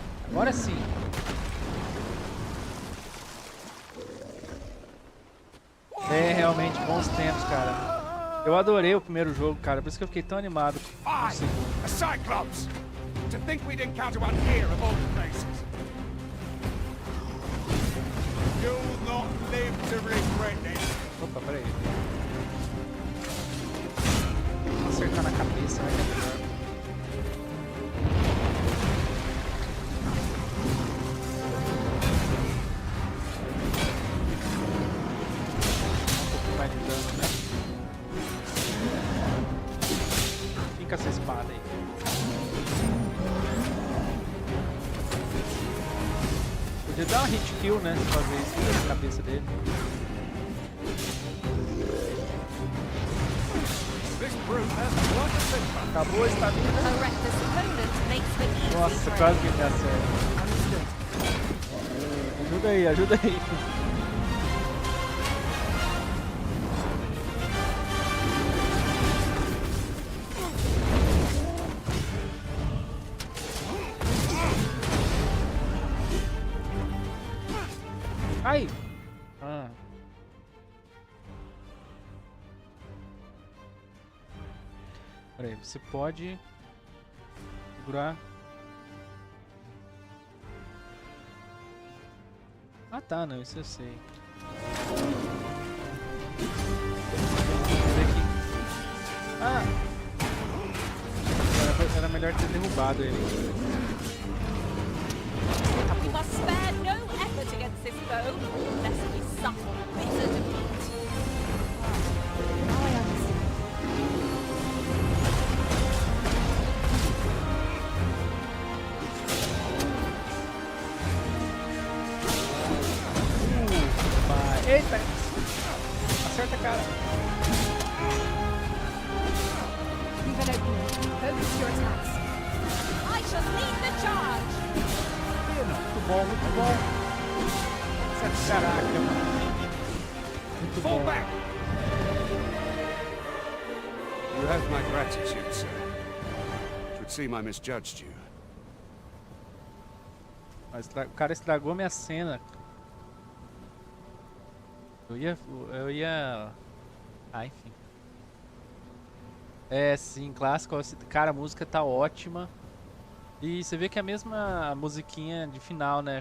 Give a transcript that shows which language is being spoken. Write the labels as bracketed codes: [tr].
[pt] Agora sim. É realmente bons tempos, cara. Eu adorei o primeiro jogo, cara. Por isso que eu fiquei tão animado com o segundo. [en] A Cyclops! To think we'd encounter one here of all places. You'll not live to regret it. [pt] Opa, peraí. Vou acertar na cabeça, vai que é melhor. Um pouquinho mais de dano, né? Fica essa espada aí. Podia dar uma hit kill, né? Fazer isso na cabeça dele. [en] This brute has quite a temper. [pt] Acabou a estamina. [en] A reckless opponent makes for easy [pt] Nossa, [en] prey. [pt] quase que me acerta. Ajuda aí, ajuda aí. Ai! Ah. Peraí, você pode segurar. Ah tá, não, isso eu sei. Ah! Era melhor ter derrubado ele. [en] We must spare no effort against this foe, lest we suffer bitter defeat. Now I understand. Eita! Acerta a cara. Leave an opening. Focus your attacks. I shall lead the charge! [pt] Muito bom, muito bom. Caraca, mano. Muito [en] Fall [pt] bom. [en] back! You have my gratitude, sir. Should seem I misjudged you. [pt] Mas o cara estragou minha cena. Eu ia... Ah, enfim. É, sim, clássico. Cara, a música tá ótima. E você vê que é a mesma musiquinha de final, né?